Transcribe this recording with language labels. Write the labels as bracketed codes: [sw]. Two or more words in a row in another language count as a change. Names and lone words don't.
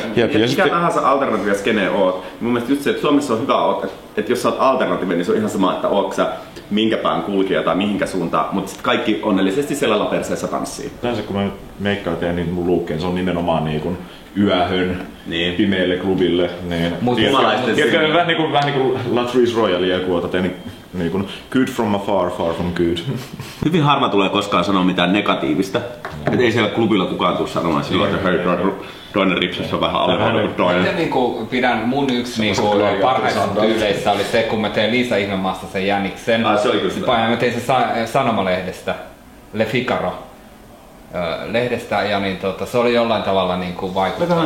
[fi] Mikä tahansa alternatiivia skene oot. Mun mielestä just se, että Suomessa on hyvä, että jos sä oot alternatiivi, niin se on ihan sama, että ootko sä minkä pään kulkija tai mihinkä suuntaan, mutta sitten kaikki onnellisesti siellä laperseessa tanssii. Yleensä kun mä nyt meikkaan teen, niin mun luukkeen se on nimenomaan niinku yöhön, pimeälle klubille. Niin. Tiedätkö, vähän niinku Latrice Royalia, kun otat niin [en] good from afar, far from good. [fi] Hyvin harva tulee koskaan sanoa mitään negatiivista. Et ei siellä klubilla kukaan tule sanomaan silloin, että hei, toinen ripsessä on vähän alempana kuin toinen. Itse niinku pidän mun yksi niinku parhaista tyyleissä oli se, kun mä tein Liisa Ihmemaasta sen Jäniksen. Se oli kyllä mä tein sen Sanomalehdestä, Le Figaro. Lehdestä ja niin se oli jollain tavalla niinku vaikuttava.